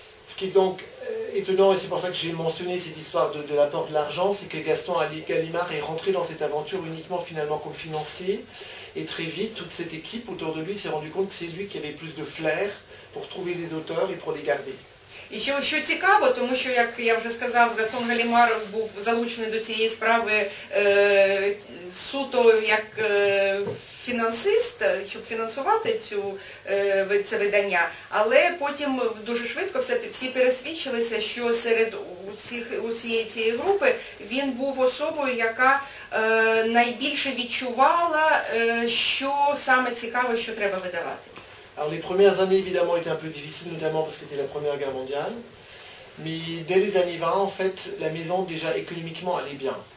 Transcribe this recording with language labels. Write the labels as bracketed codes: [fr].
[fr] Ce qui est donc étonnant, et c'est pour ça que j'ai mentionné cette histoire de l'apport de l'argent, c'est que Gaston Gallimard est rentré dans cette aventure uniquement finalement comme financier. Et très vite, toute cette équipe autour de lui s'est rendu compte que c'est lui qui avait plus de flair pour trouver des auteurs et pour les garder. [uk] І що цікаво, тому що, як я вже сказав, Гастон Галімар був залучений до цієї справи суто як фінансист, щоб фінансувати це видання, але потім дуже швидко всі пересвідчилися, що серед усієї цієї групи він був особою, яка найбільше відчувала, що саме цікаво, що треба видавати. [fr] Alors les premières années évidemment étaient un peu difficiles, notamment parce que c'était la Première Guerre mondiale. Mais dès les années 20, en fait, la maison déjà économiquement allait bien.